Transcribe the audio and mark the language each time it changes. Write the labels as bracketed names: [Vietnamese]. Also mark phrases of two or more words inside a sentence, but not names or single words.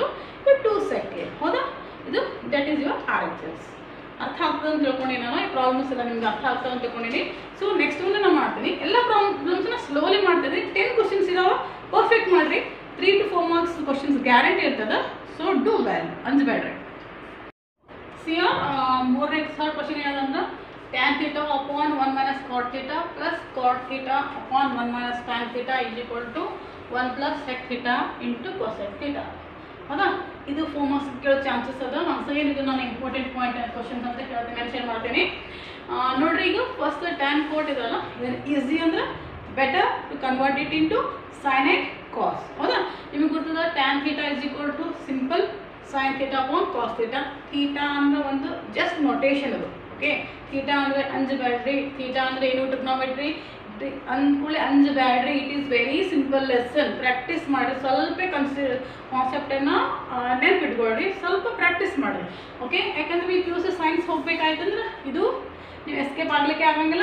[Kannada] ಇದು 2 sec ಎ. ಹೌದಾ, ಇದು [English] that is your RHS. [Kannada] ಅರ್ಥ ಆಗ್ತದೆ ಅಂತ ತಿಳ್ಕೊಂಡು ನಾನು ಈ ಪ್ರಾಬ್ಲಮ್ಸ್ ಎಲ್ಲ ನಿಮ್ಗೆ ಅರ್ಥ ಆಗ್ತದೆ ಅಂತ ತಿಳ್ಕೊಂಡಿನಿ. [English] so next [Kannada] ಮುಂದೆ ನಾನು ಮಾಡ್ತೀನಿ, ಎಲ್ಲ ಪ್ರಾಬ್ಲಮ್ಸ್ನ ಸ್ಲೋಲಿ ಮಾಡ್ತೀನಿ. 10 ಕ್ವಶನ್ಸ್ ಇದಾವೆ, ಪರ್ಫೆಕ್ಟ್ ಮಾಡಿರಿ. [English] 3 to 4 marks questions guarantee [Kannada] ಇರ್ತದೆ. [English] so do well, [Kannada] ಅಂಜಬೇಡ್ರಿ. [English] Here, third question ಏನಂದ್ರೆ tan theta upon 1 minus cot theta plus cot theta upon 1 minus tan theta is equal to 1 plus sec theta into cosec theta. [Kannada] ಹೌದಾ, ಇದು 4 marks ಕೇಳೋ ಚಾನ್ಸಸ್ ಅದ. ಅಗೇನ್ ಇದು ನಾನು [English] important point questions [Kannada] ಅಂತ ಕೇಳ್ತೀನಿ, ಮೆನ್ಷನ್ ಮಾಡ್ತೀನಿ. ನೋಡ್ರಿ, ಈಗ [English] first tan cot [Kannada] ಇದಲ್ಲ, ಇದನ್ನು ಈಸಿ ಅಂದ್ರೆ [English] better to convert it into sine and cos. [Kannada] ಹೌದಾ, ನಿಮಗೆ ಗೊತ್ತದ [English] tan theta is equal to simple sin theta upon cos theta. [Kannada] Theta ಅಂದ್ರೆ ಒಂದು [English] just notation [Kannada] ಅದು. ಓಕೆ, ಥೀಟಾ ಅಂದರೆ ಅಂಜಬೇಡ್ರಿ, ಥೀಟಾ ಅಂದರೆ ಏನು ಟ್ರಿಗ್ನೋಮೆಟ್ರಿ ಅಂದ್ಕೂಳೆ ಅಂಜಬೇಡ್ರಿ. [English] it is very simple lesson. [Kannada] ಪ್ರಾಕ್ಟೀಸ್ ಮಾಡಿ, ಸ್ವಲ್ಪ ಕಾನ್ಸೆಪ್ಟನ್ನು ನೆನ್ಪಿಟ್ಕೊಳ್ರಿ, ಸ್ವಲ್ಪ ಪ್ರಾಕ್ಟೀಸ್ ಮಾಡಿರಿ. ಓಕೆ, ಯಾಕಂದ್ರೆ ನೀವು PUC ಸೈನ್ಸ್ ಹೋಗ್ಬೇಕಾಯ್ತಂದ್ರೆ ಇದು ನೀವು ಎಸ್ಕೇಪ್ ಆಗಲಿಕ್ಕೆ ಆಗಂಗಿಲ್ಲ.